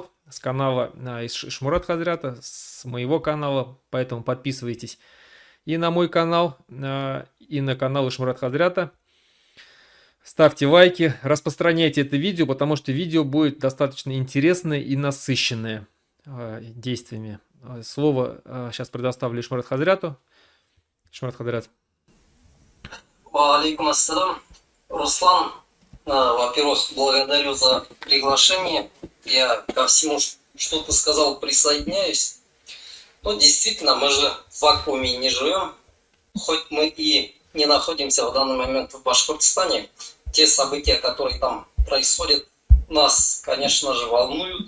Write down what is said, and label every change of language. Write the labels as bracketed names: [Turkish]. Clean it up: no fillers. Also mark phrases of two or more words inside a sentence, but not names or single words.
[Russian] С канала из Шмурат Хазрята, с моего канала, поэтому подписывайтесь и на мой канал, и на канал Шмурат Хазрята. Ставьте лайки, распространяйте это видео, потому что видео будет достаточно интересное и насыщенное действиями. Слово сейчас предоставлю Шмурат Хазряту. Шмурат Хазрят. [Arabic] عليكم السلام. [Russian] Руслан, во-первых, благодарю за приглашение. Я ко всему, что ты сказал, присоединяюсь. Действительно, мы же в вакууме не живем. Хоть мы и не находимся в данный момент в Башкортостане, те события, которые там происходят, нас, конечно же, волнуют.